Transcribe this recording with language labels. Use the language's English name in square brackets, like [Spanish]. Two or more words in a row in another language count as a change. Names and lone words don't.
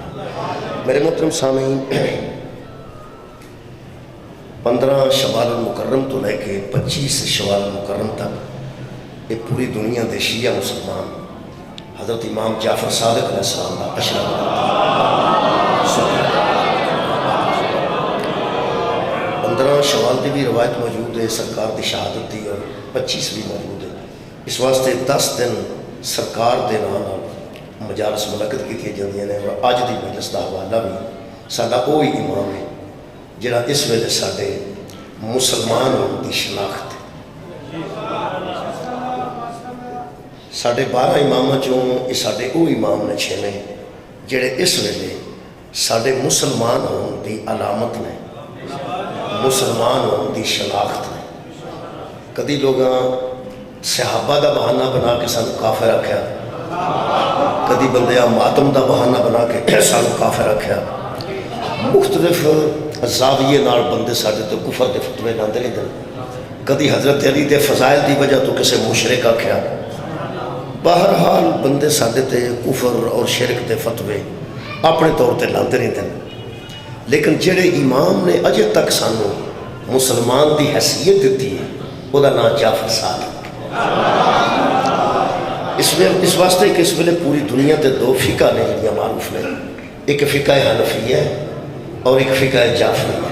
[Punjabi] میرے محترم سامعین، 15 شوال المکرم تو لے کے 25 شوال المکرم تک یہ پوری دنیا دے شیعہ مسلمان حضرت امام جعفر صادق علیہ السلام کا اشرا مناتے ہیں۔ 15 شوال دی بھی روایت موجود ہے، سرکار دی شہادت دی، اور 25 بھی موجود ہے۔ اس واسطے 10 دن سرکار دے نام مجالس ملکت کی جاندیاں نے، اور اج دی مجلس دا حوالہ بھی ساڈا وہی امام ہے جڑا اس ویلے ساڈے مسلمان ہون دی شناخت ہے۔ ساڈے 12 اماماں چوں یہ ساڈے وہ امام نے 6 نے جڑے اس ویلے ساڈے مسلمان ہون دی علامت نے، مسلمان ہون دی شناخت نے۔ کدی لوگاں صحابہ دا بہانہ بنا کے سانو کافر رکھیا، کدی بندیاں ماتم دا بہانہ بنا کے سانو کافر رکھیا، مختلف زاویے نال بندے ساڈے تو کفر دے فتوے لاندے رہندے، کدی حضرت علی دے فضائل دی وجہ تو کسے مشرک آکھیا۔ بہرحال بندے ساڈے تے کفر اور شرک دے فتوے اپنے طور تے لاندے رہندے، لیکن جڑے امام نے اجے تک سانو مسلمان دی حیثیت دیتی ہے وہ دا نام جعفر صادق۔ اس واسطے کہ اس ویلے پوری دنیا تے 2 فقہ نے جڑیاں معروف نے، ایک فقہ حنفیہ اور ایک فقہ جعفریہ۔